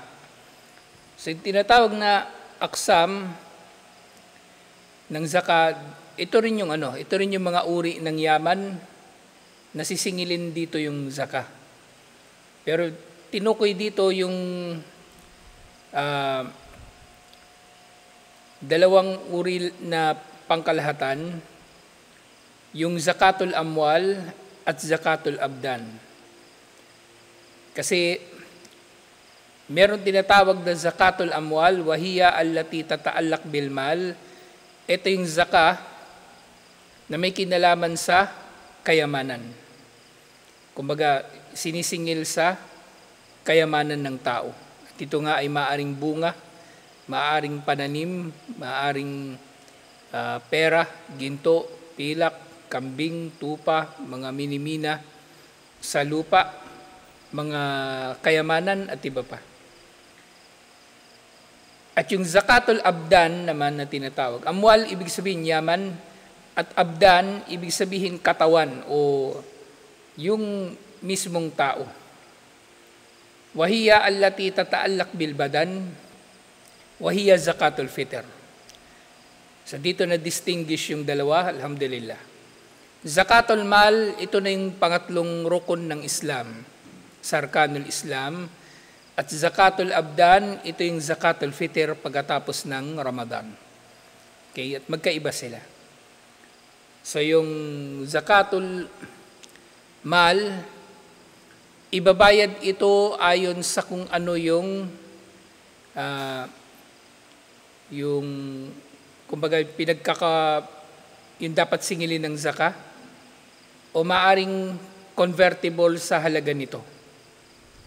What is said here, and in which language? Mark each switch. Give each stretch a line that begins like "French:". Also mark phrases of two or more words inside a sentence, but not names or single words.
Filipino: So yung tinatawag na aksam ng zakah, ito rin yung mga uri ng yaman na sisingilin dito yung zakah. Pero tinukoy dito yung dalawang uri na pangkalahatan, yung
Arabic: زكاة الأموال
Filipino: at
Arabic: زكاة الأبدان.
Filipino: Kasi meron tinatawag na
Arabic: زكاة الأموال، وهي التي تتعلق بالمال.
Filipino: Ito yung zakah na may kinalaman sa kayamanan. Kumbaga, sinisingil sa kayamanan ng tao. At ito nga ay maaring bunga, maaring pananim, maaring pera, ginto, pilak, kambing, tupa, mga minimina sa lupa, mga kayamanan at iba pa. At yung
Arabic: زكاة الأبدان
Filipino: naman na tinatawag. Amwal, ibig sabihin yaman, at abdan, ibig sabihin katawan o yung mismong tao.
Arabic: وهي التي تتعلق بالبدن، وهي زكاة الفطر.
Filipino: So dito na-distinguish yung dalawa, alhamdulillah.
Arabic: زكاة المال,
Filipino: ito na yung pangatlong rukun ng Islam,
Arabic: أركان الإسلام.
Filipino: At
Arabic: زكاة الأبدان,
Filipino: ito yung
Arabic: زكاة الفطر
Filipino: pagkatapos ng Ramadan. Okay, at magkaiba sila. So yung
Arabic: زكاة المال,
Filipino: ibabayad ito ayon sa kung ano yung kumbaga yung dapat singilin ng zakah o maaring convertible sa halaga nito.